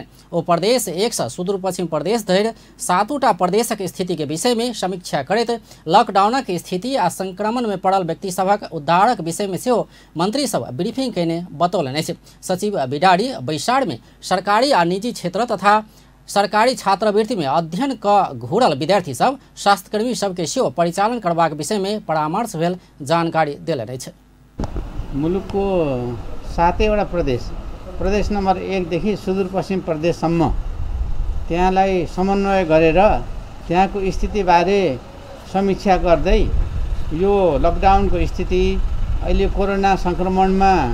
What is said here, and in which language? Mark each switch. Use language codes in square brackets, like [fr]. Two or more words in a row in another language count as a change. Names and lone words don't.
[mai] ओ प्रदेश 1 से सुदूर पश्चिम प्रदेश धरि 7टा प्रदेशक स्थिति के विषय में समीक्षा करैत लॉकडाउनक स्थिति आ संक्रमण में पड़ल व्यक्ति सभक उद्धारक विषय में सेहो मंत्री सब ब्रीफिंग कयने बतौलनि अछि। सचिव बिडारी बैसार में सरकारी आ निजी क्षेत्र तथा सरकारी छात्रवृत्ति में अध्ययन क घूरल विद्यार्थी सब, स्वास्थ्यकर्मी सबके सेहो परिचालन करबाक विषय में परामर्श भेल जानकारी देलनि अछि। [ne] मुलुकको 7वटा प्रदेश नम्बर 1 देखि सुदूरपश्चिम प्रदेशसम्म त्यहाँलाई समन्वय गरेर त्यहाँको स्थितिबारे समीक्षा गर्दै यो लकडाउनको स्थिति, अहिले कोरोना संक्रमणमा